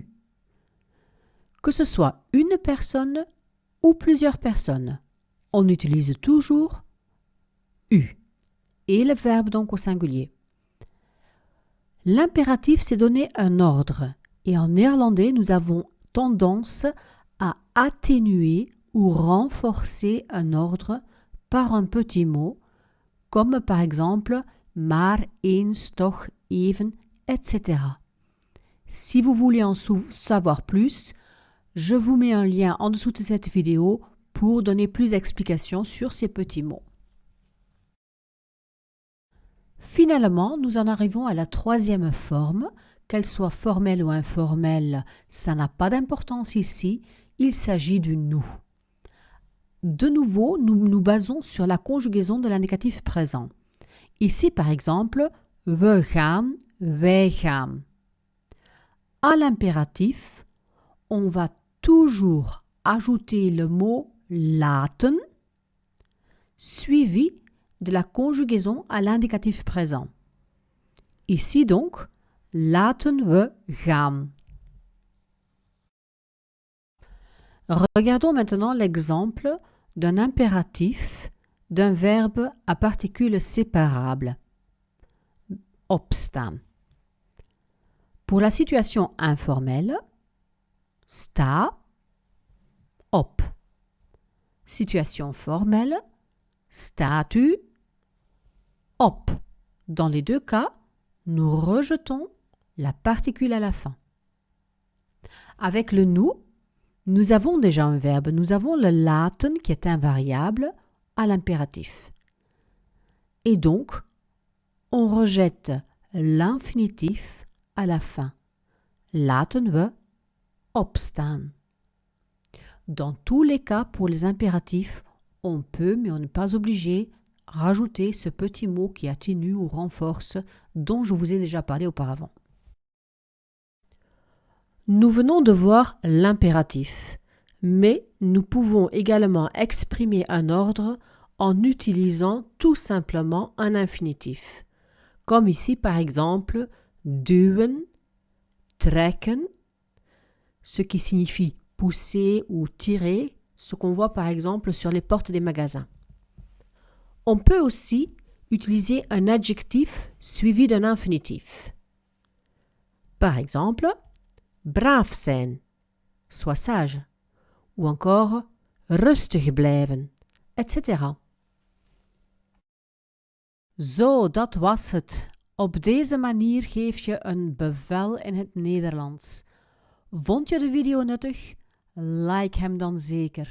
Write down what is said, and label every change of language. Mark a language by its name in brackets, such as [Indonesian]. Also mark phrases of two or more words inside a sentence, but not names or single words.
[French] Que ce soit une personne ou plusieurs personnes, on utilise toujours U et le verbe donc au singulier. L'impératif, c'est donner un ordre et en néerlandais, nous avons tendance à atténuer ou renforcer un ordre par un petit mot, comme par exemple [Dutch] maar, eens, toch, even, [French] etc. Si vous voulez en savoir plus, je vous mets un lien en dessous de cette vidéo pour donner plus d'explications sur ces petits mots. Finalement, nous en arrivons à la troisième forme, qu'elle soit formelle ou informelle, ça n'a pas d'importance ici, il s'agit du nous. De nouveau, nous nous basons sur la conjugaison de l'indicatif présent. Ici, par exemple, [Dutch] we gaan, wij gaan. [French] À l'impératif, on va toujours ajouter le mot laten, suivi de la conjugaison à l'indicatif présent. Ici donc, [Dutch] laten we gaan. [French] Regardons maintenant l'exemple d'un impératif d'un verbe à particules séparables. Opstaan. Pour la situation informelle, [Dutch] sta, op. [French] Situation formelle, [Dutch] staat u, op. [French] Dans les deux cas, nous rejetons la particule à la fin. Avec le nous avons déjà un verbe. Nous avons le laten qui est invariable à l'impératif. Et donc, on rejette l'infinitif à la fin. [Dutch] Laten we opstaan. [French] Dans tous les cas, pour les impératifs, on peut, mais on n'est pas obligé, rajouter ce petit mot qui atténue ou renforce, dont je vous ai déjà parlé auparavant. Nous venons de voir l'impératif, mais nous pouvons également exprimer un ordre en utilisant tout simplement un infinitif. Comme ici par exemple, [Dutch] duwen, trekken, [French] ce qui signifie pousser ou tirer, ce qu'on voit par exemple sur les portes des magasins. On peut aussi utiliser un adjectif suivi d'un infinitif. Par exemple, [Dutch] braaf zijn, [French] sois sage, ou encore [Dutch] rustig blijven, [French] etc. [Dutch] Zo, dat was het. Op deze manier geef je een bevel in het Nederlands. Vond je de video nuttig? Like hem dan zeker.